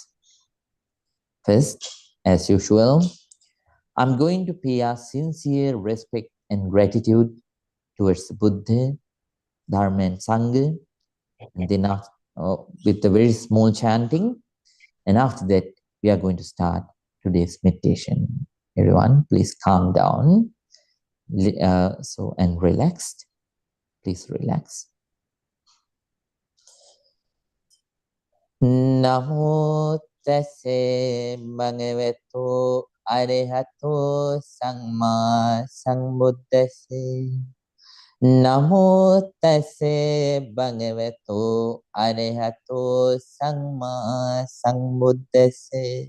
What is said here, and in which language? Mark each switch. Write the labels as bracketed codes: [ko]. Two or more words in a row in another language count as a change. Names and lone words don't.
[en] First, as usual, I'm going to pay a sincere respect and gratitude towards the Buddha, Dharma and Sangha, and then with a very small chanting. And after that, we are going to start today's meditation. Everyone, please calm down. And relaxed. Please relax. [pi] Namo tassa bhagavato arahato samma sambuddhassa. Namo tassa bhagavato arahato samma sambuddhassa.